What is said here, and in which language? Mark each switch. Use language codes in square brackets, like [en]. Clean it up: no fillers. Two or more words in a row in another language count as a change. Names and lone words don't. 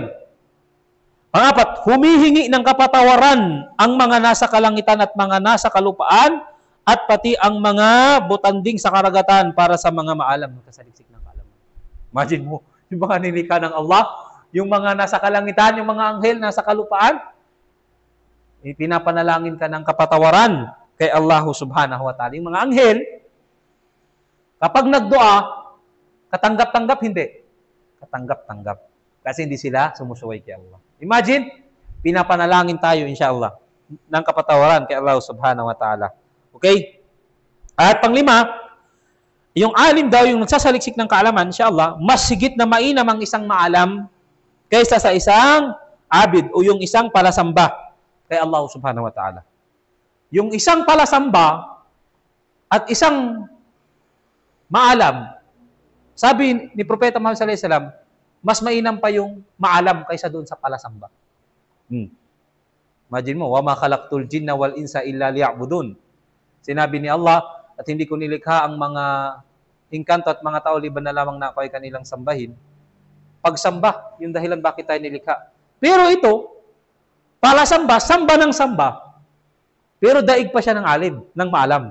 [tl] Pangapat, humihingi ng kapatawaran ang mga nasa kalangitan at mga nasa kalupaan at pati ang mga butanding sa karagatan para sa mga maalam na kasaliksik ng kaalaman. Imagine mo, yung mga nilikha ng Allah, yung mga nasa kalangitan, yung mga anghel nasa kalupaan, pinapanalangin ka ng kapatawaran kay Allah [ar] subhanahu wa ta'ala. [tl] Yung mga anghel, kapag nagdua, katanggap-tanggap, hindi. katanggap-tanggap. Kasi hindi sila sumusuway kay Allah. Imagine, pinapanalangin tayo, insyaAllah, ng kapatawaran kay Allah [ar] subhanahu wa ta'ala. [tl] Okay? At panglima, yung alim daw, yung nagsasaliksik ng kaalaman, insyaAllah, mas higit na mainam ang isang maalam kaysa sa isang abid o yung isang palasamba kay Allah [ar] subhanahu wa ta'ala. [tl] Yung isang palasamba at isang maalam, sabi ni Propeta Muhammad [ar] sallallahu alaihi wasallam, [tl] mas mainam pa yung maalam kaysa doon sa palasamba. Imagine mo, [ar] wa ma khalaqtul jinna wal insa illa liya'budun. [tl] Sinabi ni Allah, at hindi ko nilikha ang mga engkanto at mga tao liban na lamang na ako ay kanilang sambahin. Pagsamba, yung dahilan bakit tayo nilikha. Pero ito, palasamba, samba ng samba, pero daig pa siya ng alim, ng maalam.